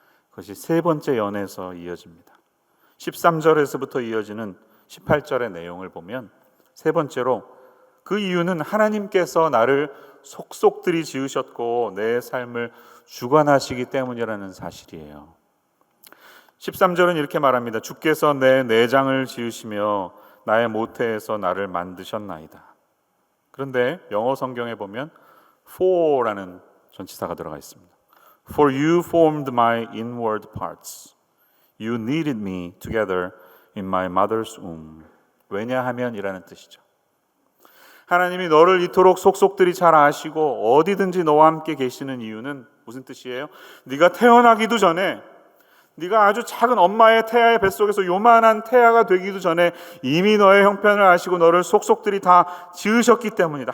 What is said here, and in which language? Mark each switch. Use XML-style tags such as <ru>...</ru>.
<ko>그것이 세 번째 연에서 이어집니다. 13절에서부터 이어지는 18절의 내용을 보면 세 번째로 그 이유는 하나님께서 나를 속속들이 지으셨고 내 삶을 주관하시기 때문이라는 사실이에요. 13절은 이렇게 말합니다. 주께서 내 내장을 지으시며 나의 모태에서 나를 만드셨나이다. 그런데 영어 성경에 보면 for라는 전치사가 들어가 있습니다.</ko> <en>For you formed my inward parts. You knitted me together in my mother's womb.</en> <ko>왜냐하면이라는 뜻이죠. 하나님이 너를 이토록 속속들이 잘 아시고 어디든지 너와 함께 계시는 이유는 무슨 뜻이에요? 네가 태어나기도 전에, 네가 아주 작은 엄마의 태아의 뱃속에서 요만한 태아가 되기도 전에 이미 너의 형편을 아시고 너를 속속들이 다 지으셨기 때문이다.</ko>